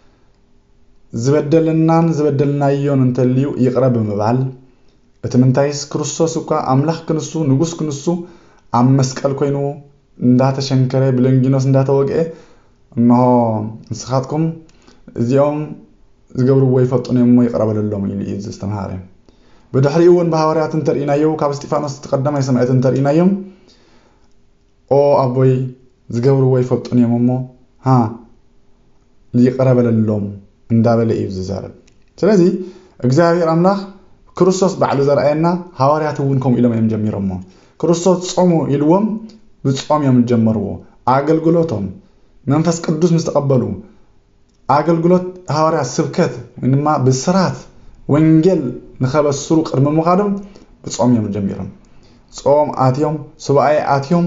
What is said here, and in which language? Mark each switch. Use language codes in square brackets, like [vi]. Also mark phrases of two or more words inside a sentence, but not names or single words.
[ti] ዝበደልናዮን እንተልዩ ይቅረብ ምባል እትምንታይስ ክርስቶስ እኳ አምላክ ክንሱ ንጉስ ክንሱ ኣብ መስቀል ኮይኑ እንዳተሸንከረ ብለንጊኖስ እንዳተወገ እንሆ ንስኻትኩም እዚኦም ዝገብርዎ ይፈጡን እሞ ይቅረበለሎም ኢሉ እዩ ዝተምሃረ በድሕሪኡ እውን በሐዋርያት እንተርኢናዮ ካብ እስጢፋኖስ ተቀዳማይ ሰማዕት እንተርኢናዮም ኦ አቦይ ዝገብርዎ ይፈጡን እሞ ይቅረበለሎም እንዳበለ እዩ ዝዛረብ ስለዚህ እግዚአብሔር አምላክ ክርስቶስ ባዕሉ ዘርአየና ሐዋርያት እውን ከም ኢሎም እዮም ጀሚሮሞ ክርስቶስ ጾሙ ኢልዎም ብጾም እዮም ጀመርዎ አገልግሎቶም መንፈስ ቅዱስ ምስተቀበሉ አገልግሎት ሐዋርያት ስብከት ወይንማ ብስራት ወንጌል ንኸበስሩ ቅድመ መኻዶም ብጾም እዮም ጀሚሮም ጾም አትዮም ሱባኤ አትዮም